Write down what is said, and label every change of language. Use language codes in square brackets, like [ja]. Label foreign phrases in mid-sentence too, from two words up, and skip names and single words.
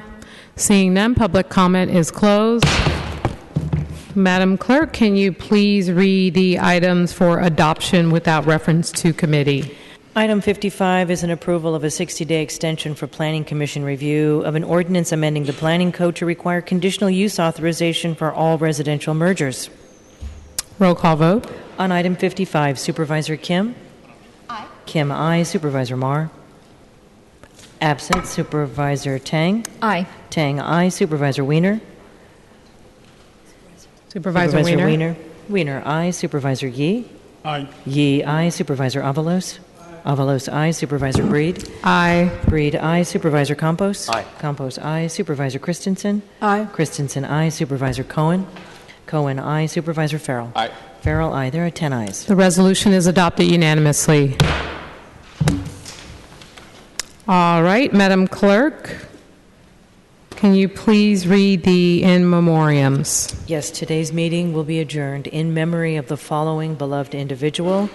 [en] Seeing none, public comment is closed. Madam Clerk, can you please read the items for adoption without reference to committee? Item 55 is an approval of a 60-day extension for Planning Commission review of an ordinance amending the Planning Code to require conditional use authorization for all residential mergers. Roll call vote. On item 55, Supervisor Kim? Aye. Kim, aye. Supervisor Marr? Absent. Supervisor Tang? Aye. Tang, aye. Supervisor Wiener? Supervisor Wiener? Wiener, aye. Supervisor Yee? Aye. Yee, aye. Supervisor Avalos? Avalos, aye. Supervisor Breed? Aye. Breed, aye. Supervisor Campos? Aye. Campos, aye. Supervisor Christensen? Aye. Christensen, aye. Supervisor Cohen? Cohen, aye. Supervisor Farrell? Aye. Farrell, aye. There are 10 ayes. The resolution is adopted unanimously. All right, Madam Clerk, can you please read the in memoriams? Yes, today's meeting will be adjourned in memory of the following beloved individual.